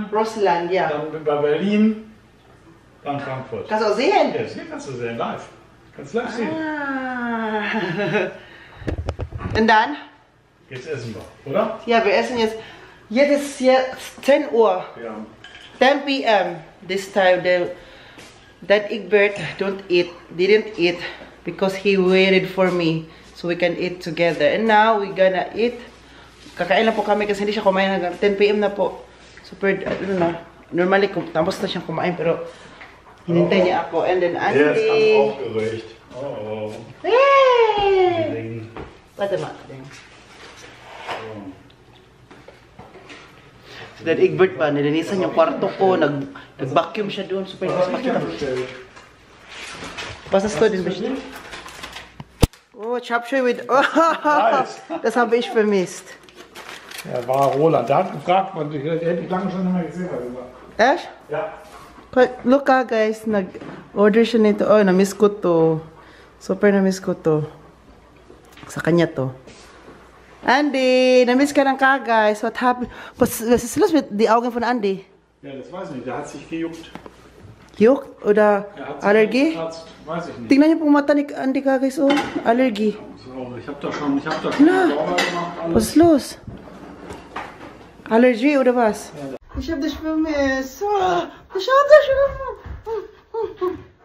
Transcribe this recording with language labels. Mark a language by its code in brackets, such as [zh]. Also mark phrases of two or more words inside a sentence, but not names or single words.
[de] ja. Russland, ja. dann bei Berlin, dann Frankfurt. Kannst du auch sehen? Ja, das hier kannst du sehen, live. Kannst live sehen. Ah. Und dann? Jetzt essen wir, oder? Ja, wir essen jetzt. Jetzt ist jetzt 10 Uhr. Ja. [en] 10 p.m. This time, that Egbert didn't eat because he waited for me so we can eat together. And now we're gonna eat. [tl] Kakain lang po kami kasi hindi siya kumain hanggang 10 p.m. na po. Super, ano na. Normally, tapos na siyang kumain pero hinintay niya ako. [en] And then [de] Der ist ganz Andy. aufgeregt. Oh, Hey! Ding. Warte mal. [tl] Si Dad Egbert ba, nilinisan yung kwarto ko, nag-vacuum siya doon. Super, pakita mo. Basta student ba siya? [en] Oh, Chapshoy with... Oh, Nice. [de] das habe ich vermisst. Ja, war Roland. Der hat gefragt, und ich hätte ich lange schon nicht mehr gesehen. Also. Echt? Ja. [en] Look guys, [tl] nag-order siya nito. Oh, na-miss ko to. Super na-miss ko to. Sa kanya to. Andy, na-miss ka ng guys. [en] What happened? [de] Was ist los mit die Augen von Andy? Ja, das weiß ich nicht. Der hat sich gejuckt. Juckt oder Er hat sich Allergie? gekratzt. Weiß ich nicht. [tl] Tingnan niyo po mata ni Andy guys. [de] Oh, Allergie. So, ich habe da schon Na. sauber gemacht. Was Alles. ist los? Allergie oder was? Ich hab dich vermisst. Oh, ich hab dich vermisst.